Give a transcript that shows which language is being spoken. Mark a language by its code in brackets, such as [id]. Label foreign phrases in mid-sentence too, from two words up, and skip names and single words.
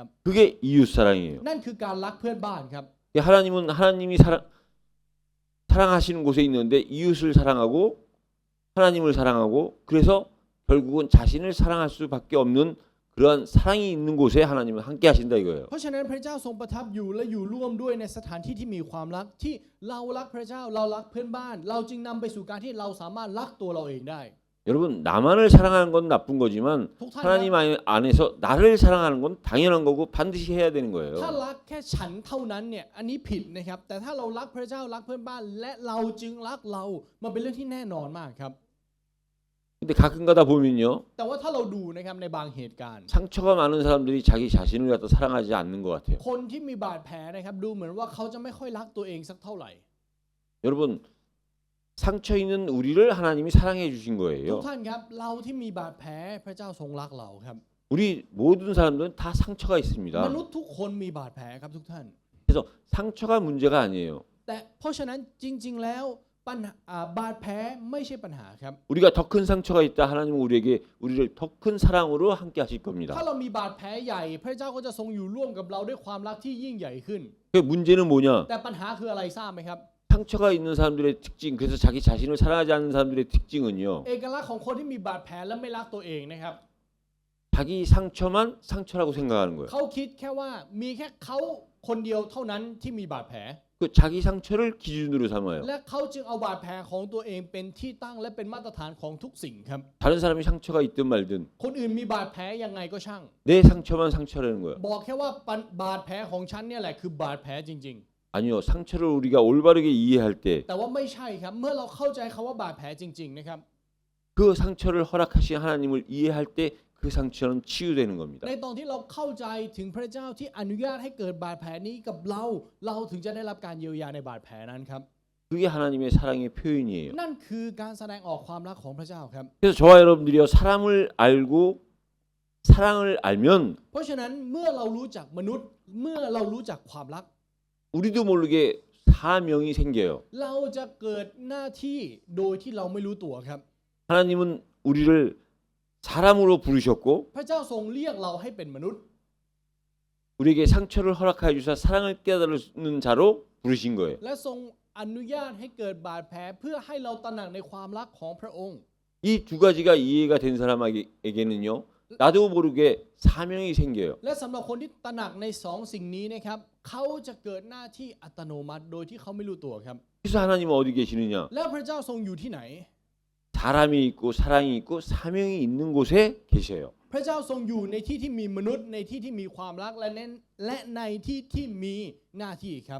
[ko] 그게 이웃 사랑이에요. [th] นั่นคือการรักเพื่อนบ้านครับ [ko] 하나님은 하나님이 사랑하시는 곳에 있는데 이웃을 사랑하고 하나님을 사랑하고 그래서 결국은 자신을 사랑할 수밖에 없는 그러한 사랑이 있는 곳에 하나님은 함께 하신다 이거예요. [th] เพราะฉะนั้นพระเจ้าทรงประทับอยู่และอยู่ร่วมด้วยในสถานที่ที่มีความรักที่เรารักพระเจ้าเรารักเพื่อนบ้าน เราจึงนำไปสู่การที่เราสามารถรักตัวเราเองได้ [ko] 여러분 나만을 사랑하는 건 나쁜 거지만 독한 하나님 안에서 나를 사랑하는 건 당연한 거고 반드시 해야 되는 [th] ถ้า [ko] 거예요. [th] รักแค่ฉันเท่านั้นเนี่ยอันนี้ผิดนะครับแต่ถ้าเรารักพระเจ้ารักเพื่อนบ้าน และเราจึงรักเรามันเป็นเรื่องที่แน่นอนมากครับ [ko] 근데 가끔가다 보면요 [th] แต่ว่าถ้าเราดูนะครับในบางเหตุการณ์ [ko] 상처가 많은 사람들이 자기 자신을 갖다 사랑하지 않는 것 같아요. [th] คนที่มีบาดแผลนะครับดูเหมือนว่าเขาจะไม่ค่อยรักตัวเองสักเท่าไหร่ [ko] 여러분 상처 있는 우리를 하나님이 사랑해 주신 [th] ทุก [ko] 거예요. [th] ท่านครับเราที่มีบาดแผลพระเจ้าทรงรักเราครับ [ko] 우리 모든 사람들은 다 상처가 [th] ม [ko] 있습니다. [th] นุษย์ทุกคนมีบาดแผลครับทุกท่าน [ko] 그래서 상처가 문제가 아니에요. [th] แต่เพราะฉะนั้นจริงๆแล้วบาดแผลไม่ใช่ปัญหาครับ [ko] 우리가 더 큰 상처가 있다. 하나님은 우리를 더 큰 사랑으로 함께 하실 겁니다. [th] ถ้าเรามีบาดแผลใหญ่พระเจ้าก็จะทรงอยู่ร่วมกับเราด้วยความรักที่ยิ่งใหญ่ขึ้น [ko] 그 문제는 뭐냐? [th] แต่ปัญหาคืออะไรทราบไหมครับ [ko] 상처가 있는 사람들의 특징, 그래서 자기 자신을 사랑하지 않는 사람들의 특징은요. [th] เอกลักษณ์ของคนที่มีบาดแผลและไม่รักตัวเองนะครับ [ko] 자기 상처만 상처라고 생각하는 거예요. [th] เขาคิดแค่ว่ามีแค่เขาคนเดียวเท่านั้นที่มีบาดแผล [ko] 그 자기 상처를 기준으로 삼아요. [th] และเขาจึงเอาบาดแผลของตัวเองเป็นที่ตั้งและเป็นมาตรฐานของทุกสิ่งครับ [ko] 다른 사람이 상처가 있든 말든 [th] คนอื่นมีบาดแผลยังไงก็ช่าง [ko] 내 상처만 상처라는 거예요. [th] บอกแค่ว่าบาดแผลของฉันเนี่ยแหละคือบาดแผลจริง [ko] 아니요. 상처를 우리가 올바르게 이해할 때 [th] ๆ แต่ว่าไม่ใช่ครับเมื่อเราเข้าใจคำว่าบาดแผลจริงๆนะครับ [ko] 그 상처를 허락하신 하나님을 이해할 때 그 상처는 치유되는 겁니다. [th] ในตอนที่เราเข้าใจถึงพระเจ้าที่อนุญาตให้เกิดบาดแผลนี้กับเราถึงจะได้รับการเยียวยาในบาดแผลนั้นครับ [ko] 그게 하나님의 사랑의 표현이에요. [th] นั่นคือการแสดงออกความรักของพระเจ้าครับ [ko] 그래서 저와 여러분들이요 사람을 알고 사랑을 알면 [th] เพราะฉะนั้นเมื่อเรารู้จักมนุษย์เมื่อเรารู้จักความรัก [ko] 우리도 모르게 사명이 생겨요. [th] เราจะเกิดหน้าที่โดยที่เราไม่รู้ตัวครับ [ko] 하나님은 우리를 사람으로 부르셨고 [th] พระเจ้าทรงเรียกเราให้เป็นมนุษย์ [ko] 우리에게 상처를 허락하여 주사 사랑을 깨달는 자로 부르신 거예요. [th] และทรงอนุญาตให้เกิดบาดแผลเพื่อให้เราตระหนักในความรักของพระองค์ [ko] 이 두 가지가 이해가 된 사람에게는요 나도 모르게 사명이 생겨요. [th] และสำหรับคนที่ตระหนักในสองสิ่งนี้นะครับเขาจะเกิดหน้าที่อัตโนมัติโดยที่เขาไม่รู้ตัวครับ [ko] 그래서 하나님은 어디 계시느냐? [th] แล้วพระเจ้าทรงอยู่ที่ไหน [ko] 사람이 있고 사랑이 있고 사명이 있는 곳에 계셔요. [th] พระเจ้าทรงอยู่ในที่ที่มีมนุษย์ในที่ที่มีความรักและในที่ที่มีหน้าที่ครับ